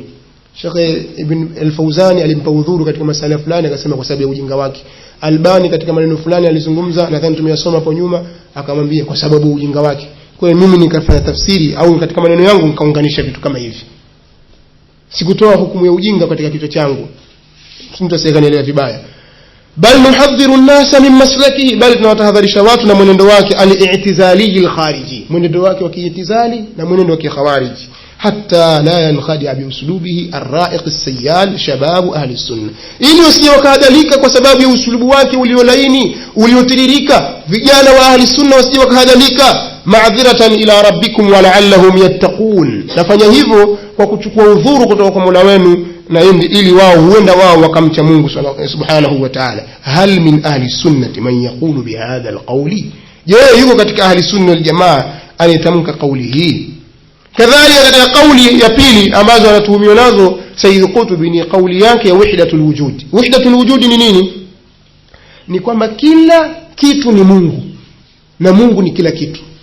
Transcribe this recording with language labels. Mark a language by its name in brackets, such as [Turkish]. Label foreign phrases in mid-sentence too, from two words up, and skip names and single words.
[Swahili] Sheikh Ibn al-Fawzani alimpa udhuru katika masala fulani, akasema kwa sababu ya ujinga wake. Albani katika maneno fulani alizungumza, nadhani tumeyasoma hapo nyuma, akamwambia kwa sababu ya ujinga wake. Kwa hiyo mimi nikafanya tafsiri au katika maneno yangu nikaunganisha vitu kama hivi. Sikutoa hukumu ya ujinga katika kichwa changu, mtu asiyekanielewa vibaya. [Arabic] بل نحذر الناس من مسلكه, [Swahili] bal tunawatahadharisha watu na mwenendo wake [Arabic] الاعتزالي الخارجي, [Swahili] mwenendo wake wa kiitizali na mwenendo wa kikhawariji, [Arabic] حتى لا ينخدع بأسلوبه الرائق السيال شباب أهل السنة, [Swahili] ili usije wakahadhalika kwa sababu ya uslubu wake uliolaini uliotiririka. Vijana wa [Arabic] أهل السنة [Swahili] wasije wakahadhalika, [Arabic] معذرة إلى ربكم ولعلهم يتقون, [Swahili] nafanya hivyo kwa kuchukua udhuru kutoka kwa Mola wenu, na ili wao huenda wao wakamcha Mungu [Arabic] سبحانه وتعالى. هل من أهل السنة من يقول بهذا القول, je, [Swahili] yuko katika [Arabic] أهل السنة والجماعة [Swahili] anayetamka kauli hii? Kadhalika katika kauli ya pili ambazo anatuhumiwa nazo Sayyid Qutb ni kauli yake ya [Arabic] وحدة الوجود. وحدة الوجود [Swahili] ni nini? Ni kwamba kila kitu ni Mungu na Mungu ni kila kitu.